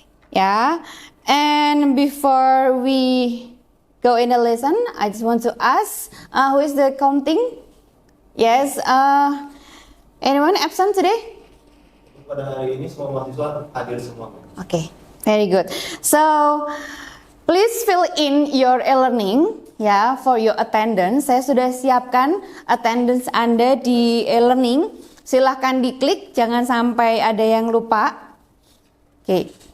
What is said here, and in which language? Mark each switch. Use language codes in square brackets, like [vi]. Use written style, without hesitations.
[en] Yeah, and before we go in the lesson, I just want to ask, who is the counting? Yes, anyone absent today? [id] Pada hari ini semua mahasiswa hadir semua. [en] Okay, very good. So, please fill in your e-learning ya for your attendance. [id] Saya sudah siapkan attendance Anda di e-learning. Silahkan diklik, jangan sampai ada yang lupa. Oke.